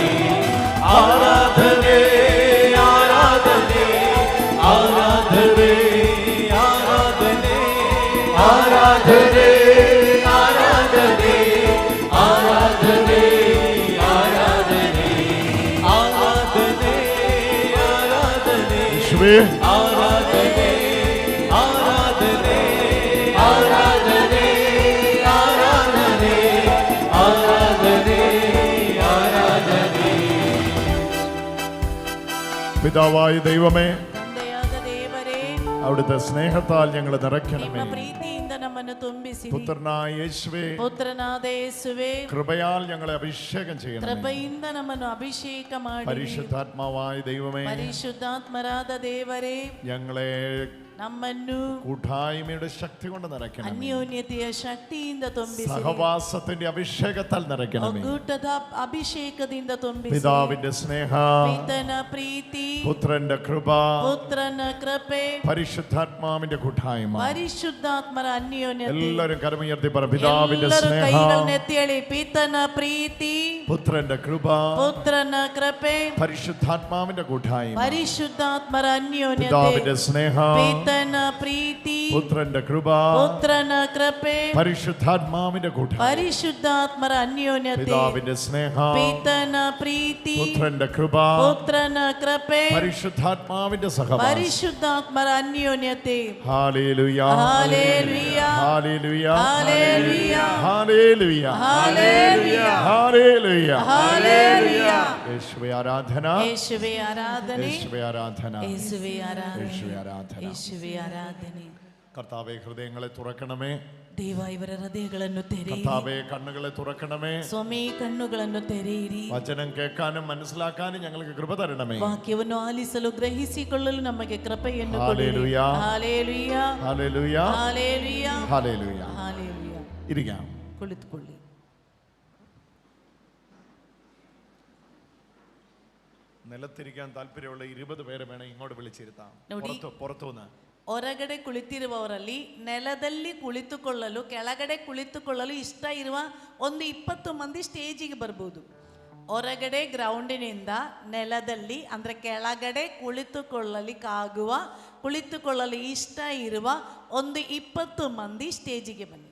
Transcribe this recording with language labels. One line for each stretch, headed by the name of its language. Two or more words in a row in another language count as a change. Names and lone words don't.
Kannada: ಆರಾಧನೆ ಆರಾಧನೆ ಆರಾಧನೆ ಆರಾಧನೆ ಆರಾಧನೆ ಆರಾಧನೆ ಆರಾಧನೆ യേശുവേ
Malayalam: ആരാധനേ ആരാധനേ ആരാധനേ ആരാധനേ ആരാധനേ ആരാധനേ. പിതാവായ ദൈവമേ,
Kannada: ತಂದೆಯಾದ ದೇವರೇ,
Malayalam: അവിടുത്തെ സ്നേഹത്താൽ ഞങ്ങൾ
Kannada: ನಿಮ್ಮ
Malayalam: നിറയ്ക്കണമേ.
Kannada: ಪ್ರೀತಿಯಿಂದ ನಮ್ಮನ್ನು ತುಂಬಿಸಿರಿ.
Malayalam: പുത്രനായ യേശുവേ,
Kannada: ಪುತ್ರನಾದ ಯೇಸುವೇ,
Malayalam: കൃപയാൽ ഞങ്ങളെ അഭിഷേകം ചെയ്യണമേ.
Kannada: ಕೃಪೆಯಿಂದ ನಮ್ಮನ್ನು ಅಭಿಷೇಕ ಮಾಡಿ.
Malayalam: പരിശുദ്ധാത്മാവായ ദൈവമേ,
Kannada: ಪರಿಶುದ್ಧಾತ್ಮರಾದ ದೇವರೇ,
Malayalam: ഞങ്ങളെ
Kannada: ನಮ್ಮನ್ನು
Malayalam: കൂട്ടായ്മയുടെ ശക്തി കൊണ്ട് നിറയ്ക്കണം.
Kannada: ಅನ್ಯೋನ್ಯತೆಯ ಶಕ್ತಿಯಿಂದ ತುಂಬಿಸಿರಿ.
Malayalam: സഹവാസത്തിന്റെ അഭിഷേകത്താൽ നിറയ്ക്കണമേ.
Kannada: ಒಗ್ಗೂಟದ ಅಭಿಷೇಕದಿಂದ ತುಂಬಿಸಿರಿ.
Malayalam: പിതാവിന്റെ സ്നേഹ,
Kannada: ಪಿತನ ಪ್ರೀತಿ,
Malayalam: പുത്രന്റെ കൃപ,
Kannada: ಪುತ್ರನ ಕೃಪೆ,
Malayalam: പരിശുദ്ധാത്മാവിന്റെ കൂട്ടായ്മ,
Kannada: ಪರಿಶುದ್ಧಾತ್ಮರ ಅನ್ಯೋನ್ಯತೆ.
Malayalam: എല്ലാവരും കരമുയർത്തി പറ. പിതാവിന്റെ
Kannada: ಎಲ್ಲರೂ
Malayalam: സ്നേഹ,
Kannada: ಕೈಗಳನ್ನೆತ್ತೇಳಿ. ಪಿತನ ಪ್ರೀತಿ,
Malayalam: പുത്രന്റെ കൃപ,
Kannada: ಪುತ್ರನ ಕೃಪೆ,
Malayalam: പരിശുദ്ധാത്മാവിന്റെ കൂട്ടായ്മ,
Kannada: ಪರಿಶುದ್ಧಾತ್ಮರ ಅನ್ಯೋನ್ಯತೆ.
Malayalam: പിതാവിന്റെ സ്നേഹ,
Kannada: ಪಿತನ ಪ್ರೀತಿ,
Malayalam: പുത്രന്റെ കൃപ,
Kannada: ಪುತ್ರನ ಕೃಪೆ,
Malayalam: പരിശുദ്ധാത്മാവിന്റെ കൂട്ടായ്മ,
Kannada: ಪರಿಶುದ್ಧಾತ್ಮರ ಅನ್ಯೋನ್ಯತೆ.
Malayalam: പിതാവിന്റെ സ്നേഹ,
Kannada: ಪಿತನ ಪ್ರೀತಿ,
Malayalam: പുത്രന്റെ കൃപ,
Kannada: ಪುತ್ರನ ಕೃಪೆ,
Malayalam: പരിശുദ്ധാത്മാവിന്റെ സഹവാസം.
Kannada: ಪರಿಶುದ್ಧಾತ್ಮರ ಅನ್ಯೋನ್ಯತೆ.
Malayalam: ഹല്ലേലൂയ ഹല്ലേലൂയ ഹല്ലേലൂയ ഹല്ലേലൂയ ഹല്ലേലൂയ ഹല്ലേലൂയ ഹല്ലേലൂയ. ഹല്ലേലൂയ. യേശുവേ ആരാധന,
Kannada: യേശുവേ ആരാധನೆ,
Malayalam: യേശുവേ ആരാധന,
Kannada: യേശുവേ ಆರಾಧನೆ,
Malayalam: യേശുവേ ആരാധന.
Kannada: യേശുവೇ ಆರಾಧನೆ.
Malayalam: കർത്താവേ, ഹൃദയങ്ങളെ തുറക്കണമേ.
Kannada: ದೇವ ಇವರ ಹೃದಯಗಳನ್ನು ತೆರೆಯಿರಿ.
Malayalam: കർത്താവേ, കണ്ണുകളെ തുറക്കണമേ.
Kannada: ಸ್ವಾಮಿ ಕಣ್ಣುಗಳನ್ನು ತೆರೆಯಿರಿ.
Malayalam: വചനം കേൾക്കാനും മനസ്സിലാക്കാനും ഞങ്ങൾക്ക് കൃപ തരണമേ.
Kannada: ವಾಕ್ಯವನ್ನು ಆಲಿಸಲು ಗ್ರಹಿಸಿಕೊಳ್ಳಲು ನಮಗೆ ಕೃಪೆಯನ್ನು ಕೊಡಿರಿ.
Malayalam: ഹല്ലേലൂയ
Kannada: ಹಲ್ಲೆಲೂಯ
Malayalam: ഹല്ലേലൂയ
Kannada: ಹಲ್ಲೆಲೂಯ
Malayalam: ഹല്ലേലൂയ.
Kannada: ಹಲ್ಲೆಲೂಯ.
Malayalam: ഇരിക്കാം.
Kannada: ಕುಳಿತುಕೊಳ್ಳಿ.
Malayalam: നിലത്തിരിക്കാൻ താല്പര്യമുള്ള 20 പേരെ വേണം ഇങ്ങോട്ട് വിളിച്ചിരുത്താം.
Kannada: ನೋಡಿ.
Malayalam: പുറത്തുനിന്ന്
Kannada: ಹೊರಗಡೆ ಕುಳಿತಿರುವವರಲ್ಲಿ ನೆಲದಲ್ಲಿ ಕುಳಿತುಕೊಳ್ಳಲು, ಕೆಳಗಡೆ ಕುಳಿತುಕೊಳ್ಳಲು ಇಷ್ಟ ಇರುವ ಒಂದು 20 ಮಂದಿ ಸ್ಟೇಜಿಗೆ ಬರ್ಬೋದು. ಹೊರಗಡೆ ಗ್ರೌಂಡಿನಿಂದ ನೆಲದಲ್ಲಿ ಅಂದರೆ ಕೆಳಗಡೆ ಕುಳಿತುಕೊಳ್ಳಲು ಇಷ್ಟ ಇರುವ ಒಂದು 20 ಮಂದಿ ಸ್ಟೇಜಿಗೆ ಬನ್ನಿ.